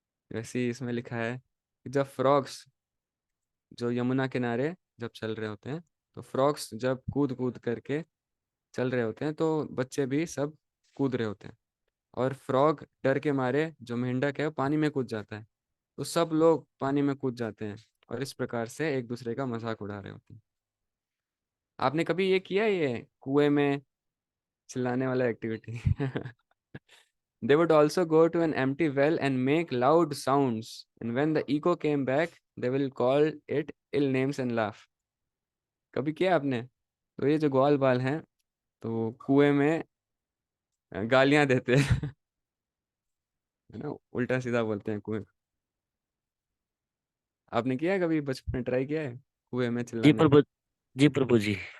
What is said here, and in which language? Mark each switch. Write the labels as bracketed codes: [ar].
[hi] वैसे ही इसमें लिखा है कि जब फ्रॉग्स जो यमुना किनारे जब चल रहे होते हैं तो फ्रॉग्स जब कूद कूद करके चल रहे होते हैं तो बच्चे भी सब कूद रहे होते हैं. और फ्रॉग डर के मारे जो मेंढक है वो पानी में कूद जाता है तो सब लोग पानी में कूद जाते हैं और इस प्रकार से एक दूसरे का मजाक उड़ा रहे होते हैं. आपने कभी ये किया है, ये कुएं में चिल्लाने वाला activity? [en] They would also go to an empty well and make loud sounds, and when the echo came back, they will call it ill names and laugh. [hi] कभी किया आपने? तो ये जो ग्वाल बाल हैं तो कुएं में गालियां देते हैं. है ना, उल्टा सीधा बोलते हैं कुएं. आपने किया है कभी, बचपन में ट्राई किया है कुएं में जी चिल्लाने का? प्रभु, जी प्रभु जी।